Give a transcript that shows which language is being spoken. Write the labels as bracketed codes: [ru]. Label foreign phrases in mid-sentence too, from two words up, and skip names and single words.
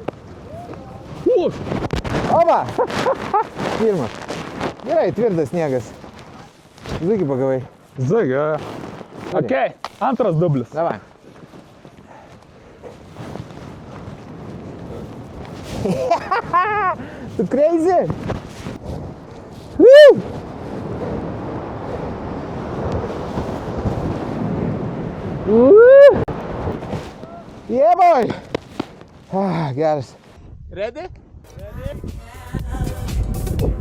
[lt] Opa! Pirmas. Gerai, tvirtas sniegas. Zugį pagavai. Zugį. Ok, antras dublis. Davai. Tu crazy? Woo! Woo! [en] Yeah, boy! Ah, geras. Ready?